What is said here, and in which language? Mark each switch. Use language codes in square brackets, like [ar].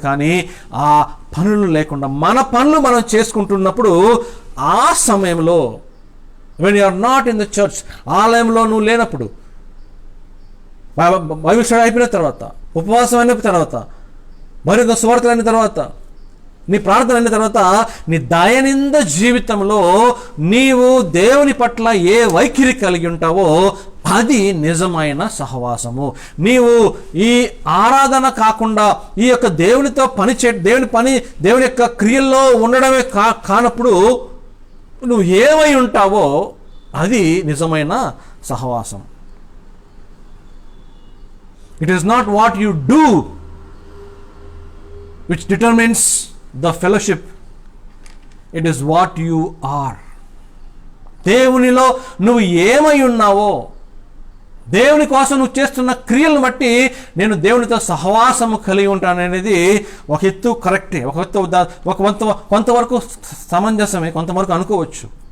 [te] కానీ ఆ పనులు లేకుండా మన పనులు మనం చేసుకుంటున్నప్పుడు, ఆ సమయంలో [en] when you are not in the church, [te] ఆలయంలో నువ్వు లేనప్పుడు, బైబిల్ స్టడీ అయిపోయిన తర్వాత, ఉపవాసం అయిన తర్వాత, మరొక సువార్తలు అయిన తర్వాత, నీ ప్రార్థన అయిన తర్వాత, నీ దైనందిన జీవితంలో నీవు దేవుని పట్ల ఏ వైఖరి కలిగి ఉంటావో అది నిజమైన సహవాసము. నీవు ఈ ఆరాధన కాకుండా ఈ యొక్క దేవునితో దేవుని యొక్క క్రియల్లో ఉండడమే కానప్పుడు నువ్వు ఏమై ఉంటావో అది నిజమైన సహవాసం. [en] It is not what you do which determines the fellowship. It is what you are. [te] దేవునిలో నువ్వు ఏమై ఉన్నావో, దేవుని కోసం నువ్వు చేస్తున్న క్రియలను బట్టి నేను దేవునితో సహవాసము కలిగి ఉంటాననేది ఒక ఎత్తు కరెక్టే, ఒక ఎత్తు కొంతవరకు సమంజసమే, కొంతవరకు అనుకోవచ్చు.